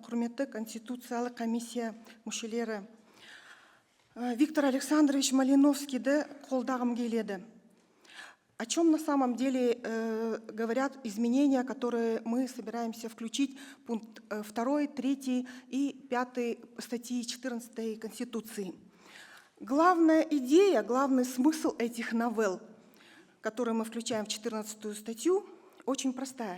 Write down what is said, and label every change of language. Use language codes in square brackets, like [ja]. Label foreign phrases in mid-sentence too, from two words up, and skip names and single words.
[kk] Құрметті Конституциялық комиссия мүшелері, Виктор Александрович Малиновскийді қолдағым келеді. [ru] О чем на самом деле говорят изменения, которые мы собираемся включить в пункт 2, 3 и 5 статьи 14 Конституции. Главная идея, главный смысл этих новелл, которые мы включаем в 14 статью, очень простая.